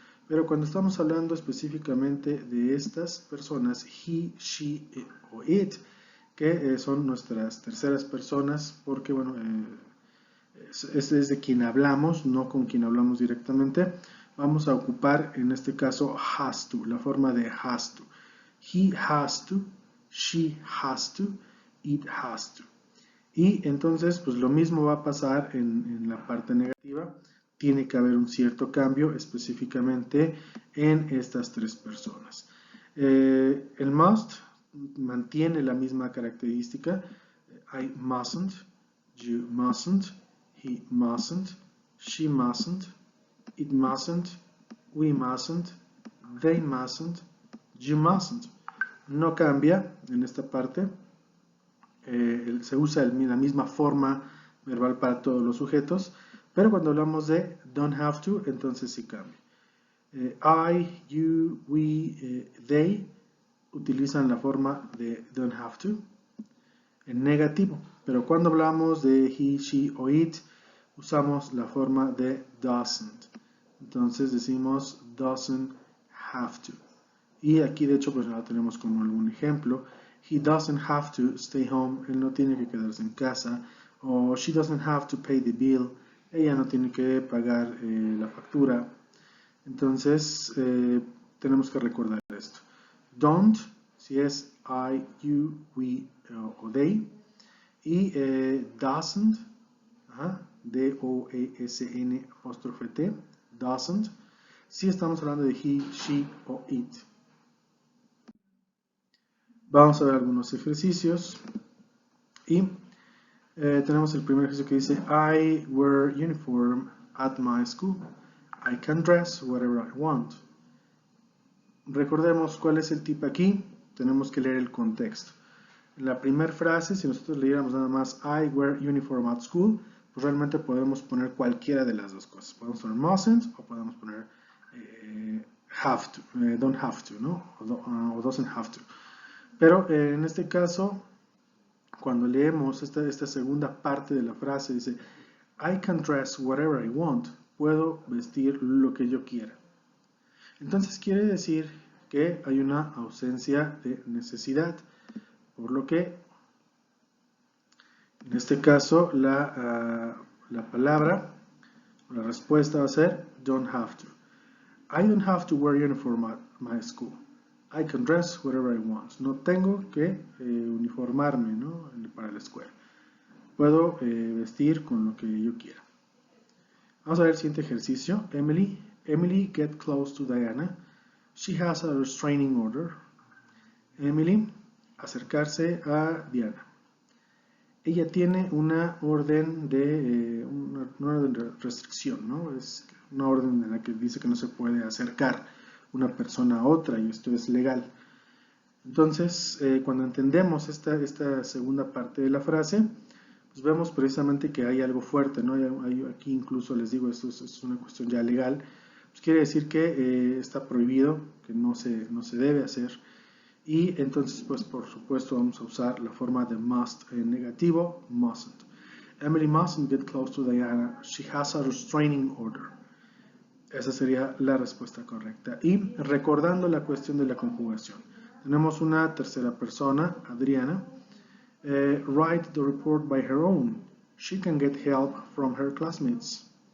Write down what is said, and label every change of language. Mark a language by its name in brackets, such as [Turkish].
[Spanish] Pero cuando estamos hablando específicamente de estas personas, he, she o it, que son nuestras terceras personas, porque bueno, este es de quien hablamos, no con quien hablamos directamente, vamos a ocupar en este caso has to, la forma de has to. [English] He has to, she has to, it has to. [Spanish] Y entonces, pues lo mismo va a pasar en la parte negativa. Tiene que haber un cierto cambio específicamente en estas tres personas. El must mantiene la misma característica. [English] I mustn't, you mustn't, he mustn't, she mustn't, it mustn't, we mustn't, they mustn't, you mustn't. [Spanish] No cambia en esta parte. Se usa la misma forma verbal para todos los sujetos, pero cuando hablamos de don't have to, entonces sí cambia. I, you, we, they utilizan la forma de don't have to en negativo, pero cuando hablamos de he, she o it, usamos la forma de doesn't. Entonces decimos doesn't have to. Y aquí de hecho pues ya tenemos como algún ejemplo. [English] He doesn't have to stay home, [Spanish] él no tiene que quedarse en casa. [English] O she doesn't have to pay the bill, [Spanish] ella no tiene que pagar la factura. Entonces tenemos que recordar esto. Don't, si es I, you, we o they. Y doesn't, D-O-E-S-N apóstrofe T, doesn't, si estamos hablando de he, she o it. Vamos a ver algunos ejercicios y tenemos el primer ejercicio que dice [English] I wear uniform at my school. I can dress whatever I want. [Spanish] Recordemos cuál es el tip aquí. Tenemos que leer el contexto. En la primera frase, si nosotros leyéramos nada más I wear uniform at school, pues realmente podemos poner cualquiera de las dos cosas. Podemos poner mustn't o podemos poner [English] have to, don't have to, ¿no? O doesn't have to. [Spanish] Pero en este caso, cuando leemos esta segunda parte de la frase, dice, [English] I can dress whatever I want. [Spanish] Puedo vestir lo que yo quiera. Entonces quiere decir que hay una ausencia de necesidad, por lo que en este caso la palabra, la respuesta va a ser don't have to. [English] I don't have to wear uniform at my school. I can dress whatever I want. [Spanish] No tengo que uniformarme, ¿no? Para la escuela. Puedo vestir con lo que yo quiera. Vamos a ver el siguiente ejercicio. [English] Emily, get close to Diana. She has a restraining order. [Spanish] Emily, acercarse a Diana. Ella tiene una orden de restricción, ¿no? Es una orden en la que dice que no se puede acercar una persona a otra y esto es legal. Entonces, cuando entendemos esta segunda parte de la frase, pues vemos precisamente que hay algo fuerte, ¿no? Aquí incluso les digo, esto es una cuestión ya legal. Pues quiere decir que está prohibido, que no se debe hacer. Y entonces, pues por supuesto, vamos a usar la forma de must en negativo, mustn't. [English] Emily mustn't get close to Diana. She has a restraining order. [Spanish] Esa sería la respuesta correcta. Y recordando la cuestión de la conjugación. Tenemos una tercera persona, Adriana. [English] Write the report by her own. She can get help from her classmates.